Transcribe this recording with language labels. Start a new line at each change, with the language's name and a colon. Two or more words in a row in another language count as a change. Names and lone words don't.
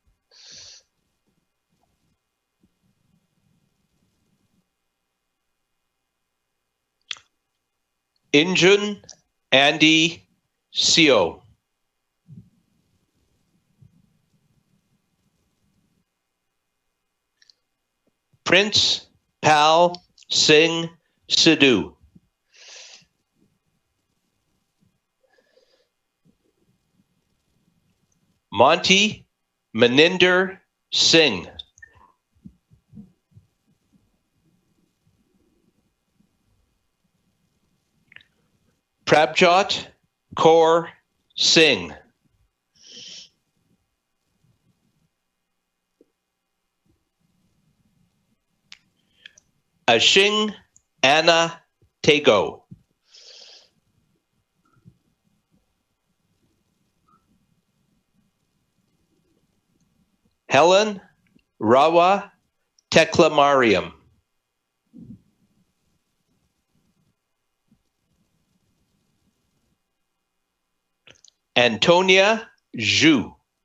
English: Injun Andy Seo. Prince Pal Singh Sidhu. Monty Maninder Singh. Prabjot Kaur Singh. Ashing Anna Tego. Helen Rawa Teklamariam. Antonia Zhu.